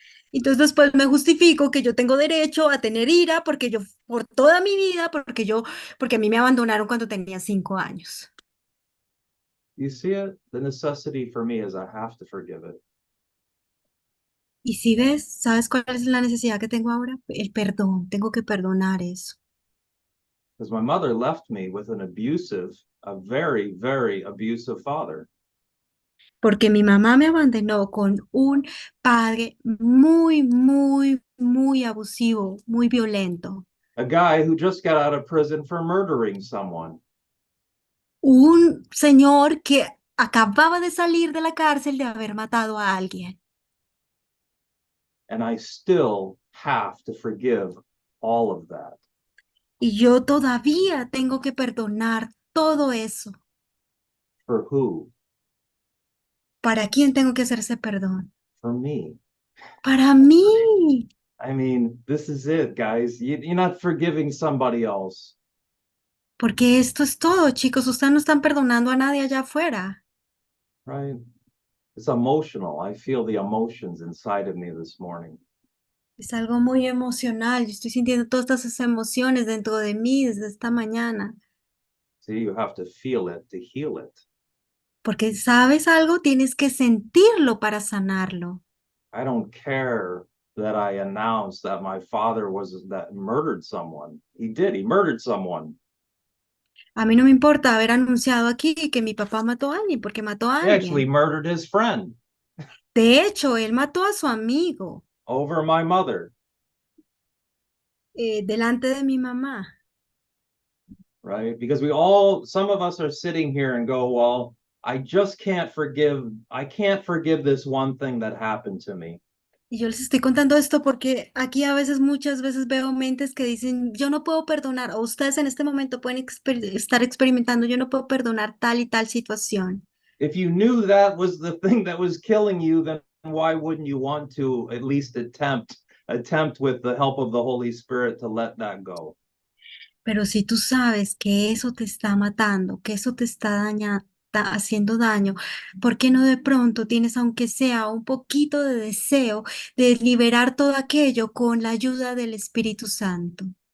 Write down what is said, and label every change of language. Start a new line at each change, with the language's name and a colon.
Spanish: Entonces después me justifico que yo tengo derecho a tener ira porque por toda mi vida, porque a mí me abandonaron cuando tenía 5 años.
English: You see it? The necessity for me is I have to forgive it.
Spanish: Y si ves, ¿sabes cuál es la necesidad que tengo ahora? El perdón, tengo que perdonar eso.
English: Because my mother left me with a very, very abusive father.
Spanish: Porque mi mamá me abandonó con un padre muy, muy, muy abusivo, muy violento.
English: A guy who just got out of prison for murdering someone.
Spanish: Un señor que acababa de salir de la cárcel de haber matado a alguien.
English: And I still have to forgive all of that.
Spanish: Y yo todavía tengo que perdonar todo eso.
English: For who?
Spanish: ¿Para quién tengo que hacer ese perdón?
English: For me.
Spanish: Para mí.
English: I mean, this is it, guys. You're not forgiving somebody else,
Spanish: Porque esto es todo, chicos. Ustedes no están perdonando a nadie allá afuera.
English: right? It's emotional. I feel the emotions inside of me this morning.
Spanish: Es algo muy emocional. Yo estoy sintiendo todas estas emociones dentro de mí desde esta mañana.
English: See, you have to feel it to heal it.
Spanish: Porque sabes algo, tienes que sentirlo para sanarlo.
English: I don't care that I announced that my father that murdered someone. He did. He murdered someone.
Spanish: A mí no me importa haber anunciado aquí que mi papá mató a alguien porque mató a
English: He actually
Spanish: alguien.
English: murdered his friend
Spanish: De hecho, él mató a su amigo
English: over my mother,
Spanish: delante de mi mamá.
English: right? Because some of us are sitting here and go, well, I can't forgive this one thing that happened to me.
Spanish: Y yo les estoy contando esto porque aquí a veces, muchas veces veo mentes que dicen, yo no puedo perdonar, o ustedes en este momento pueden estar experimentando, yo no puedo perdonar tal y tal situación.
English: If you knew that was the thing that was killing you, then why wouldn't you want to at least attempt with the help of the Holy Spirit to let that go?
Spanish: Pero si tú sabes que eso te está matando, que eso te está haciendo daño, ¿por qué no de pronto tienes, aunque sea un poquito de deseo de liberar todo aquello con la ayuda del Espíritu Santo?